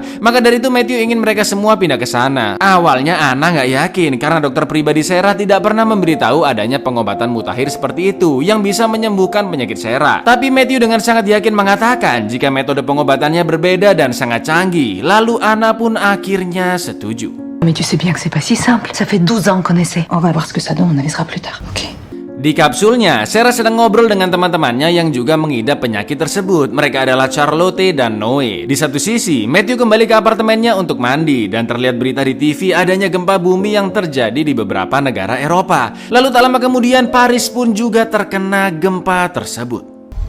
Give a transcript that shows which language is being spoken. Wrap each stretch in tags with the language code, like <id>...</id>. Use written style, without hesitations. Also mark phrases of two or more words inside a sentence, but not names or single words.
<id>Maka dari itu Matthew ingin mereka semua pindah ke sana. Awalnya Anna nggak yakin karena dokter pribadi Sarah tidak pernah memberitahu adanya pengobatan mutakhir seperti itu yang bisa menyembuhkan penyakit Sarah. Tapi Matthew dengan sangat yakin mengatakan jika metode pengobatannya berbeda dan sangat canggih. Lalu Anna pun akhirnya setuju.</id> <fr>Mais tu sais bien que c'est pas si simple. Ça fait 12 ans qu'on essaie. On va voir ce que ça donne, on avisera plus tard. Ok.</fr> <id>Di kapsulnya, Sarah sedang ngobrol dengan teman-temannya yang juga mengidap penyakit tersebut. Mereka adalah Charlotte dan Noe. Di satu sisi, Matthew kembali ke apartemennya untuk mandi dan terlihat berita di TV adanya gempa bumi yang terjadi di beberapa negara Eropa. Lalu tak lama kemudian Paris pun juga terkena gempa tersebut.</id>